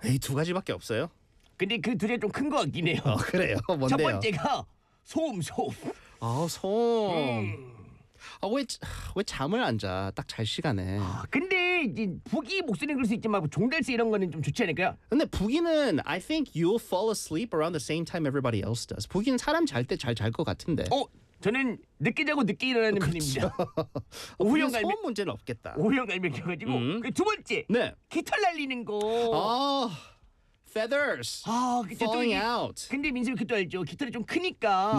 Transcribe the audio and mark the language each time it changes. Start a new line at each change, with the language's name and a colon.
Korean: 에이, 두 가지밖에 없어요. 근데 그 둘이 좀 큰 것 같긴 해요. 그래요? 뭔데요? 첫 번째가 소음, 소음. 아, 소음. 아, 왜 잠을 안 자? 딱 잘 시간에. 아, 근데 이제 부기 목소리는 그럴 수 있지만 종달새 이런 거는 좀 좋지 않을까요? 근데 부기는
English: I think you'll fall asleep around the same time everybody else does.
Korean: 부기는 사람 잘 때 잘 잘 것 같은데. 어? 저는 늦게 자고 늦게 일어나는 그렇죠. 편입니다. 오형 갈매기 소음 문제는 없겠다. 오형 갈매기 가지고 두 번째. 네. 깃털 날리는 거.
English: 아, feathers. 아, falling out.
Korean: 근데 민수 그것도 알죠. 깃털이 좀 크니까.